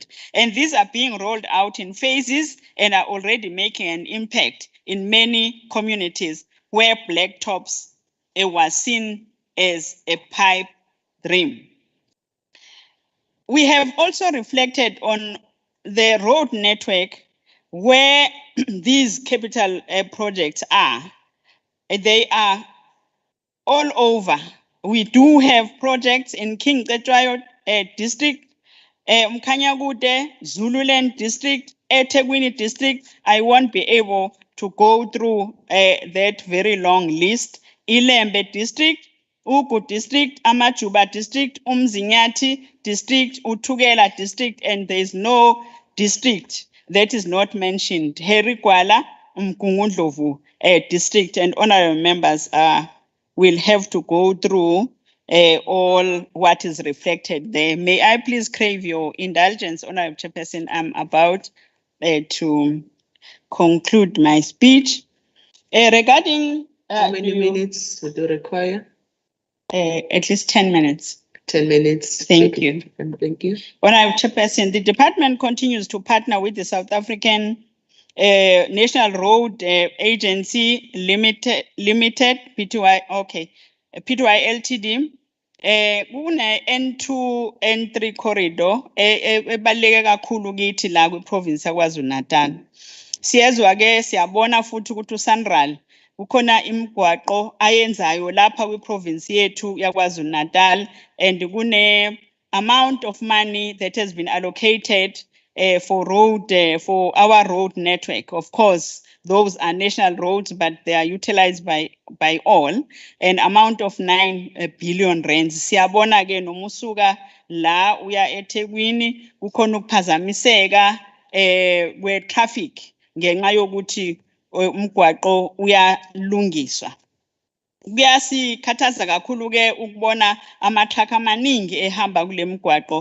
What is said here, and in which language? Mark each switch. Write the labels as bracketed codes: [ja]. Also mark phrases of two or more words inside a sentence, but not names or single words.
[en] And these are being rolled out in phases and are already making an impact in many communities where blacktops was seen as a pipe dream. We have also reflected on the road network where these capital projects are. They are all over. We do have projects in King Cetshwayo district, Mkhanyakude, Zululand district, eThekwini district. I won't be able to go through that very long list. Ilembe district, Ugu district, Amajuba district, Umzinyathi district, Uthukela district, and there is no district that is not mentioned. Herikwala, Mkungundlovu district, and honorable members will have to go through all what is reflected there. May I please crave your indulgence, Honorable Chairperson? I'm about to conclude my speech. Regarding how many minutes would you require? At least 10 minutes. 10 minutes. Thank you. Thank you. Honorable Chairperson, the department continues to partner with the South African National Road Agency Limited, PTY, okay, PTY Ltd. [zu] Kune N2 N3 corridor ebaluleke kakhulu kithi la kwiprovince yaKwaZulu-Natal. Siyezwa ke siyabona futhi ukuthi uSanral kukhona imigwaqo ayenzayo lapha kwiprovince yethu yaKwaZulu-Natal, [en] and kune amount of money that has been allocated for our road network. Of course, those are national roads, but they are utilized by all. An amount of 9 billion rands. [zu] Siyabona ke nomusuka la uya eThekwini kukhona ukuphazamiseka we traffic ngenxa yokuthi umgwaqo uyalungiswa. Kuyasikhathaza kakhulu ke ukubona ama-truck amaningi ehamba kule mgwaqo.